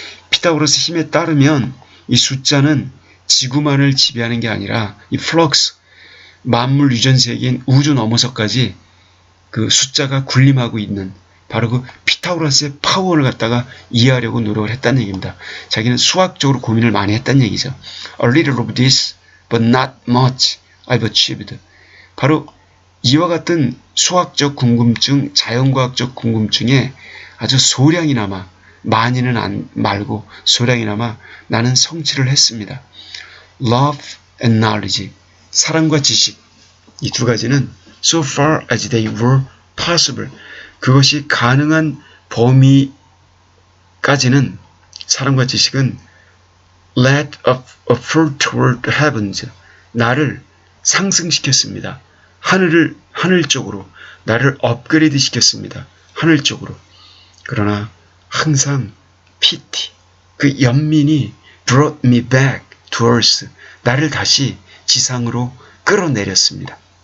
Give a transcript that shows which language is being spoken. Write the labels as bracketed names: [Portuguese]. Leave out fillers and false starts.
[Korean] 피타고라스 힘에 따르면 이 숫자는 지구만을 지배하는 게 아니라 이 플럭스, 만물 유전 세계인 우주 넘어서까지 그 숫자가 군림하고 있는 바로 그 피타고라스의 파워를 갖다가 이해하려고 노력을 했다는 얘기입니다. 자기는 수학적으로 고민을 많이 했다는 얘기죠. [English] A little of this, but not much I've achieved. [Korean] 바로 이와 같은 수학적 궁금증, 자연과학적 궁금증에 아주 소량이나마, 많이는 말고 소량이나마 나는 성취를 했습니다. [English] Love and knowledge, [Korean] 사랑과 지식, 이 두 가지는 [English] so far as they were possible, [Korean] 그것이 가능한 범위까지는 사랑과 지식은 [English] led up toward heavens, [Korean] 나를 상승시켰습니다. 하늘 쪽으로 나를 업그레이드 시켰습니다. 하늘 쪽으로. 그러나 항상 pity, 그 연민이 [English] brought me back to earth, [Korean] 나를 다시 지상으로 끌어내렸습니다.